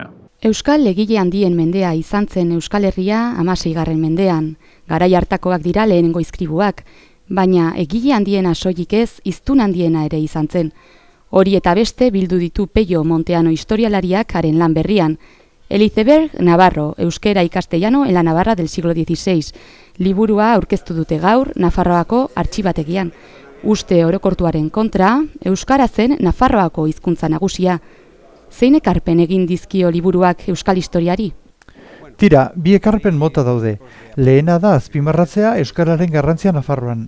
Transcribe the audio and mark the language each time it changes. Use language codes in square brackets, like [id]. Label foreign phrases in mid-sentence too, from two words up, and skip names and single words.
[eu] Euskal egile handien mendea izan zen Euskal Herria 16. mendean. Garai hartakoak dira lehenengo izkribuak, baina egile handiena soilik ez, hiztun handiena ere izan zen. Hori eta beste bildu ditu Peio Monteano historialariak haren lan berrian. Elizeberg Navarro, euskera y castellano en la Navarra del siglo XVI. Liburua aurkeztu dute gaur Nafarroako artxibategian. Uste orokortuaren kontra, euskara zen Nafarroako hizkuntza nagusia. Zein ekarpen egin dizkio liburuak euskal historiari? Tira, bi ekarpen mota daude. Lehena da azpimarratzea euskararen garrantzia Nafarroan.